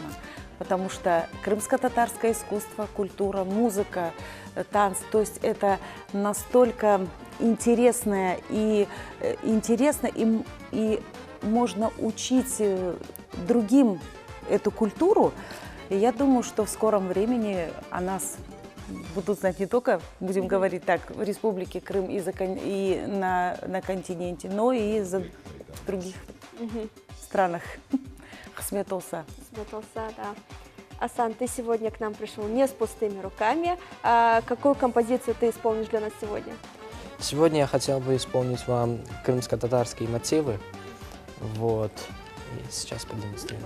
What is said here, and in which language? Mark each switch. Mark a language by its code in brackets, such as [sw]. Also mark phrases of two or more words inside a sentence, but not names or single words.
[ru] Потому что крымско-татарское искусство, культура, музыка, танцы, то есть это настолько интересно, и можно учить другим эту культуру. И я думаю, что в скором времени о нас будут знать не только, будем говорить так, в Республике Крым и на континенте, но и за других странах. [crh] Хасмет олса. Хасмет олса, да. [ru] Асан, ты сегодня к нам пришел не с пустыми руками. Какую композицию ты исполнишь для нас сегодня? Сегодня я хотел бы исполнить вам крымско-татарские мотивы. Вот. И сейчас продемонстрирую.